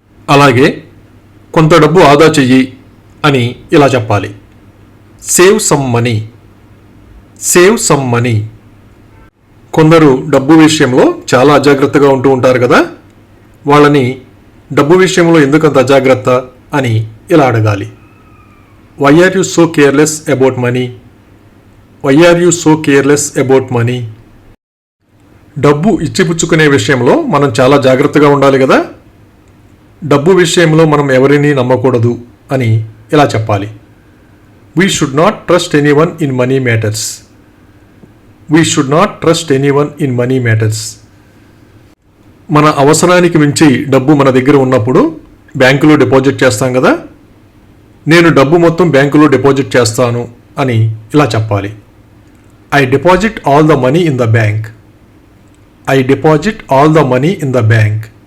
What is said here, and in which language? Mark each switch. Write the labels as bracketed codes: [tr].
[te] అలాగే కొంత డబ్బు ఆదా చెయ్యి అని ఇలా చెప్పాలి. [en] Save some money. Save some money. [te] కొందరు డబ్బు విషయంలో చాలా అజాగ్రత్తగా ఉంటూ ఉంటారు కదా. వాళ్ళని డబ్బు విషయంలో ఎందుకంత అజాగ్రత్త అని ఇలా అడగాలి. [en] Why are you so careless about money? Why are you so careless about money? [te] డబ్బు ఇచ్చిపుచ్చుకునే విషయంలో మనం చాలా జాగ్రత్తగా ఉండాలి కదా. డబ్బు విషయంలో మనం ఎవరిని నమ్మకూడదు అని ఇలా చెప్పాలి. [en] We should not trust anyone in money matters. We should not trust anyone in money matters. [te] మన అవసరానికి మించి డబ్బు మన దగ్గర ఉన్నప్పుడు బ్యాంకులో డిపాజిట్ చేస్తాం కదా. నేను డబ్బు మొత్తం బ్యాంకులో డిపాజిట్ చేస్తాను అని ఇలా చెప్పాలి. [en] I deposit all the money in the bank. I deposit all the money in the bank.